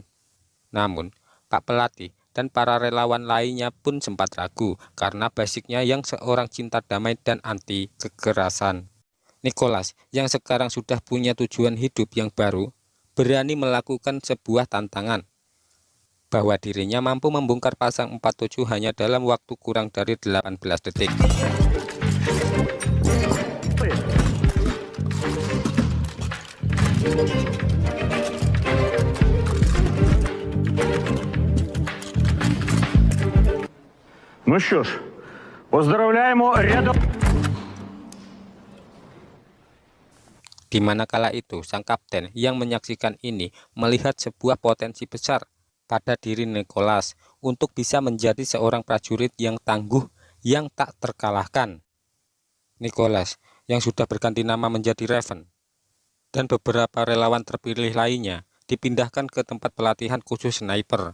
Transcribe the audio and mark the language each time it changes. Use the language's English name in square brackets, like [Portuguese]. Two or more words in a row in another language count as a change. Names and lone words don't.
[Indonesian] Namun, Pak Pelatih dan para relawan lainnya pun sempat ragu karena basicnya yang seorang cinta damai dan anti kekerasan. Nicholas yang sekarang sudah punya tujuan hidup yang baru, berani melakukan sebuah tantangan bahwa dirinya mampu membongkar pasang 47 hanya dalam waktu kurang dari 18 detik. [Ukrainian] Ну що ж, поздравляємо рядом. [Indonesian] Di mana kala itu sang kapten yang menyaksikan ini melihat sebuah potensi besar pada diri Nicholas untuk bisa menjadi seorang prajurit yang tangguh yang tak terkalahkan. Nicholas yang sudah berganti nama menjadi Raven dan beberapa relawan terpilih lainnya dipindahkan ke tempat pelatihan khusus sniper.